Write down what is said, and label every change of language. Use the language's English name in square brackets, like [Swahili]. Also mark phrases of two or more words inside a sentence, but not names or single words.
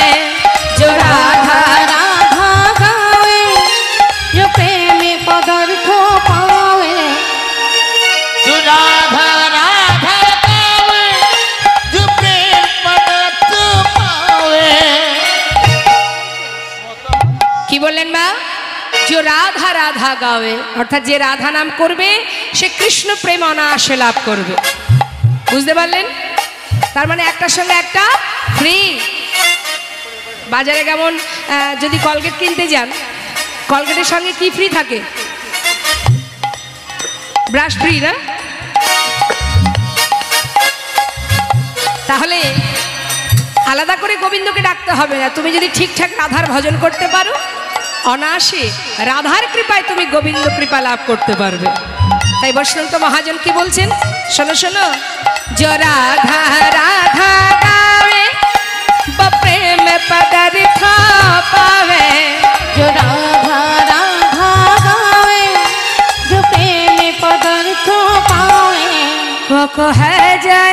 [Hindi] जो राधा राधा गावे, जो प्रेम पदार्थ पावे। जो राधा राधा गावे, जो प्रेम पदार्थ पावे। [Bangla] কি বললেন মা? [Hindi] जो राधा राधा गावे, [Bangla] অর্থাৎ যে রাধা নাম করবে সে কৃষ্ণ প্রেম অনায়াসে লাভ করবে। বুঝতে পারলেন? তার মানে একটার সঙ্গে একটা ফ্রি। বাজারে কেমন যদি কলগেট কিনতে যান, কলগেটের সঙ্গে কি ফ্রি থাকে? ব্রাশ ফ্রি না? তাহলে আলাদা করে গোবিন্দকে ডাকতে হবে না। তুমি যদি ঠিকঠাক রাধার ভজন করতে পারো, অনায়াসে রাধার কৃপায় তুমি গোবিন্দ কৃপা লাভ করতে পারবে। তাই বৈষ্ণব মহাজন কি বলছেন? শোনো শোনো। [Hindi] जो राधा राधा गावे, वो प्रेम पदार्थ पावे। जो राधा राधा गावे, जो प्रेम पदार्थ पावे। वो को है जाए,